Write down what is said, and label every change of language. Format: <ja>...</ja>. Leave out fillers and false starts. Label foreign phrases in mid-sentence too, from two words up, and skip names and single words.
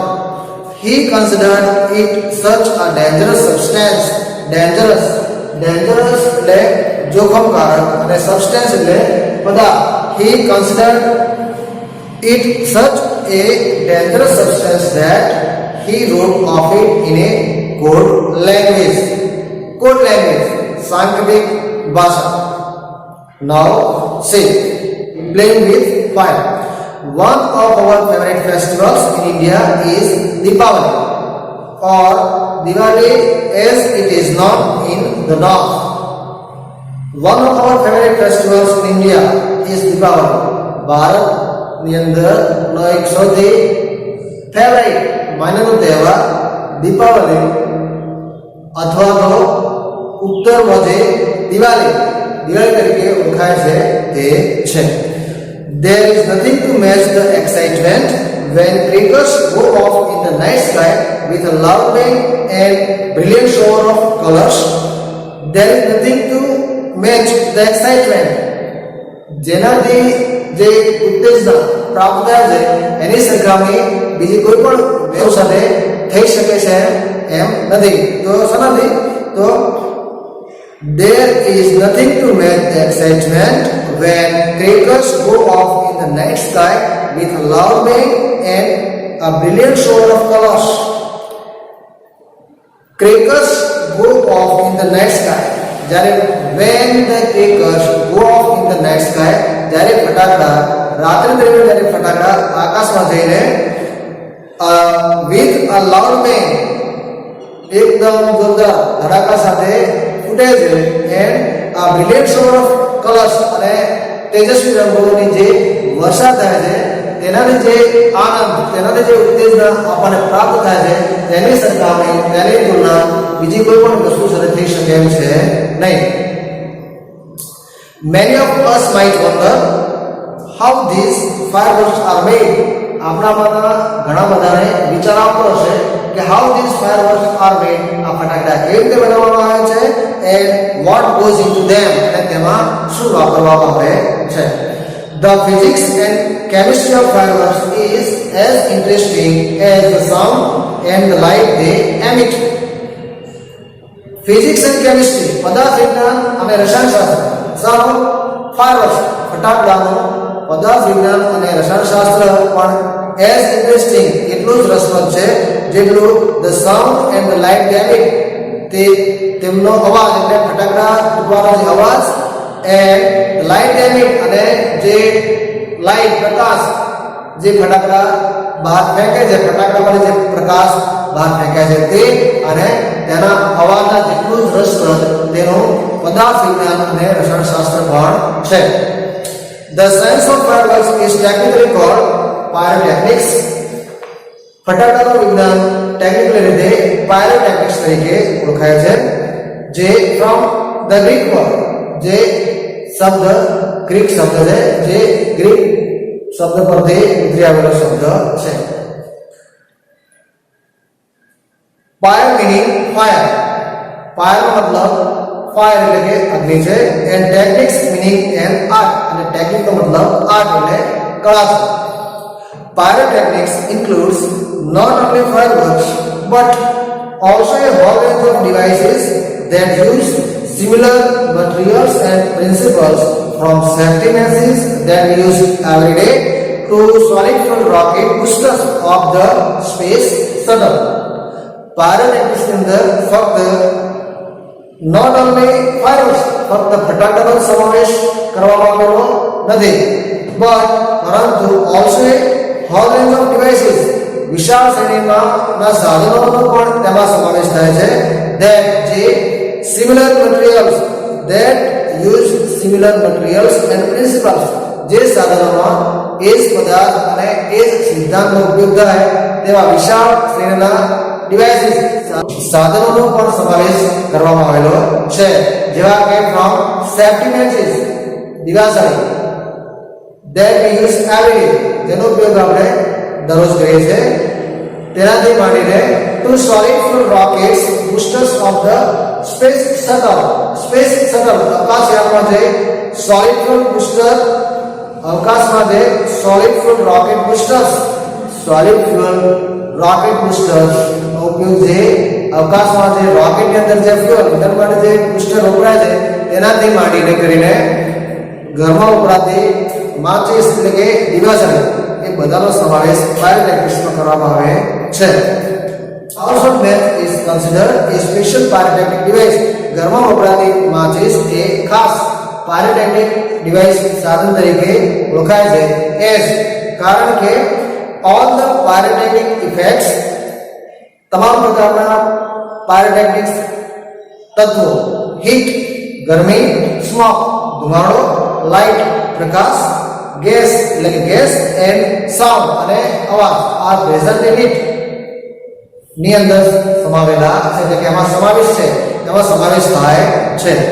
<en>He considered it such a dangerous substance.</en> <gu>dangerous એટલે જોખમકારક અને substance એટલે પદાર્થ.</gu> <en>He considered it such a dangerous substance that he wrote of it in a code language. Scientific भाषा. Now say, playing with fire. One of our favorite festivals in India is Deepavali, or Diwali as it is known in the north. One of our favorite festivals in India is Deepavali.</en> <gu>ભારત ની અંદર નો એક સૌથી ફેવરેટ માનેલો તહેવાર દીપાવલી અથવા તો ઉત્તરમાં જે દિવાળી તરીકે ઓળખાય છે તે છે.</gu> <en>There is nothing to match the excitement when crackers go off in the night sky with a loud bang and brilliant shower of colors. There is nothing to match the excitement.</en> <gu>જેનાથી જે ઉત્તેજના પ્રાપ્ત થાય છે એની સરખામણી બીજી કોઈ પણ વેવ સાથે થઈ શકે છે એમ નથી. તો શનાથી?</gu> <en>તો there is nothing to match the excitement when crackers go off in the night sky with a loud bang and a brilliant shower of colors. Crackers go off in the night sky. જ્યારે when the crackers go off in the night sky,</en> <gu>જ્યારે ફટાકડા રાત્રિ દરમિયાન જ્યારે ફટાકડા આકાશમાં જઈને</gu> <en>with a loud bang</en> <gu>એકદમ જોરદાર ધડાકા સાથે ફૂટે છે,</gu> <en>and a brilliant shower of colors</en> <gu>અને તેજસ્વી રંગોની જે વર્ષા થાય છે તેનાથી જે આનંદ, તેનાથી જે ઉત્તેજના આપણને પ્રાપ્ત થાય છે તેની સરખામણી, તેની તુલના બીજી કોઈ પણ વસ્તુ સાથે થઈ શકે એમ છે નહીં.</gu> <en>Many of us might wonder how these fireworks are made.</en> <gu>આપણામાંના ઘણા બધાને વિચાર આવતો હશે કે</gu> <en>how these fireworks are made.</en> <gu>આ ફટાકડા કેવી રીતે બનાવવામાં આવે છે</gu> <en>and what goes into them,</en> <gu>અને તેમાં શું વાપરવામાં આવે છે.</gu> <en>The physics and chemistry of fireworks is as interesting as the sound and the light they emit. Physics and chemistry,</en> <gu>પદાર્થ વિજ્ઞાન અને રસાયણશાસ્ત્ર. Fireworks, ફટાકડાનો પદાર્થ વિજ્ઞાન અને રસાયણશાસ્ત્ર પણ</gu> <en>as interesting</en> <gu>એટલું જ રસપ્રદ છે જેટલું ધ</gu> <en>sound and the light deming</en> <gu>તે તેમનો અવાજ એટલે ફટાકડા ફૂટવાનો જે અવાજ</gu> <en>and light deming</en> <gu>અને જે લાઇટ પ્રકાશ જે ફટાકડા બહાર ફેંકે છે ફટાકડામાંથી જે પ્રકાશ બહાર ફેંકે છે તે અને તેના અવાજના જેટલું જ રસપ્રદ તેનું પદાર્થ વિજ્ઞાન અને રસાયણશાસ્ત્ર પણ છે.</gu> <en>The science of fireworks is technically called pyrotechnics.</en> <gu>ફટાકડાનું વિજ્ઞાન ટેકનિકલી રીતે પાયરોટેક્નિક્સ તરીકે ઓળખાય છે જે</gu> <en>from the Greek word</en> <gu>જે શબ્દ ગ્રીક શબ્દ છે જે ગ્રીક શબ્દ પરથી ઉતરી આવેલો શબ્દ છે.</gu> <en>fire meaning fire fire</en> <gu>મતલબ ફાયર એટલે કે અગ્નિ છે</gu> <en>and technics meaning and art</en> <gu>અને ટેકનિક નો મતલબ આર્ટ એટલે કળા છે.</gu> <en>Pyrotechnics includes not only fireworks but also a whole range of devices that use similar materials and principles from safety matches that we use every day to solid fuel rocket boosters of the space shuttle.</en> <gu>Pyrotechnics ની અંદર ફક્ત</gu> <en>not only fireworks</en> <gu>ફક્ત ફટાકડાનો સમાવેશ કરવામાં આવેલો નથી પરંતુ</gu> <en>also a whole range of devices</en> <gu>વિશાળ શ્રેણીના સાધનોનો પણ તેમાં સમાવેશ થાય છે that જે</gu> <en>similar materials that use similar materials and principles</en> <gu>જે સાધનોમાં એ જ પદાર્થ અને એ જ સિદ્ધાંતનો ઉપયોગ થાય તેવા વિશાળ શ્રેણીના ડિવાઇસીસ સાધનોનો પણ સમાવેશ કરવામાં આવેલો છે જેવા કે</gu> <en>from safety matches</en> <gu>દિવાસળી</gu> <en>that we use every day</en> <gu>તેનો ઉપયોગ આપણે દરરોજ કરીએ છીએ તેનાથી માંડીને</gu> <en>to solid fuel rockets boosters of the space shuttle</en> <gu>અવકાશયાનમાં જે</gu> <en>solid fuel booster</en> <gu>અવકાશમાં જે</gu> <en>solid fuel rocket boosters</en> <gu>નો ઉપયોગ જે અવકાશમાં જે રોકેટની અંદર જે ફ્યુઅલ ઇંધણ માટે જે બૂસ્ટર વપરાય છે તેનાથી માંડીને કરીને ઘરમાં વપરાતી માચિસ એટલે કે દિવાસળી એ બધાનો સમાવેશ પાયરોટેક્નિક્સમાં કરવામાં આવે છે.</gu> <en>Household match is considered a special pyrotechnic device.</en> <gu>ઘરમાં વપરાતી માચિસ એ ખાસ</gu> <en>pyrotechnic device</en> <gu>સાધન તરીકે ઓળખાય છે એઝ કારણ કે</gu> <en>all the pyrotechnic effects</en> <gu>તમામ પ્રકારના પાયરોટેક્નિક્સ તત્વો હીટ ગરમી સ્મોક ધુમાડો લાઇટ પ્રકાશ ગેસ એટલે કે ગેસ</gu> <en>and sound</en> <gu>અને અવાજ આ</gu> <en>present in it</en> <gu>ની અંદર સમાવેલા છે એટલે કે એમાં સમાવેશ છે એમાં સમાવેશ થાય છે.</gu>